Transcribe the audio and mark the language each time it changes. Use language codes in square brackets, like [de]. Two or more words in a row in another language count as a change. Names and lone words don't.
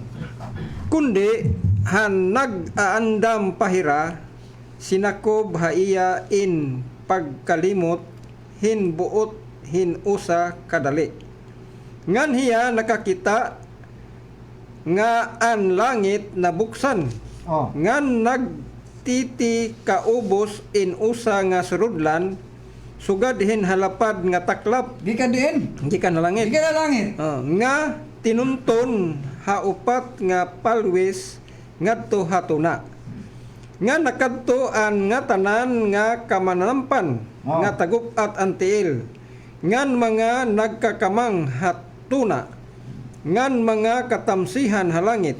[war] Kundi han nag-aandam pahira sinakob haiya in pagkalimot hin buot hin usa kadali. Ngan hiya nakakita nga an langit nabuksan. Oh. Ngan nagtiti kaubos in usa nga surudlan sugad hin halapad nga taklap Gikan diin. gikan na langit. Gikan na langit. Nga tinunton haupat nga palwis ngadto hatuna. Nga nakadtoan nga tanan nga kamanampan Oh. nga tagupat ang tiil. Ngan mga nagkakamang hatuna. Ngan mga katamsihan halangit.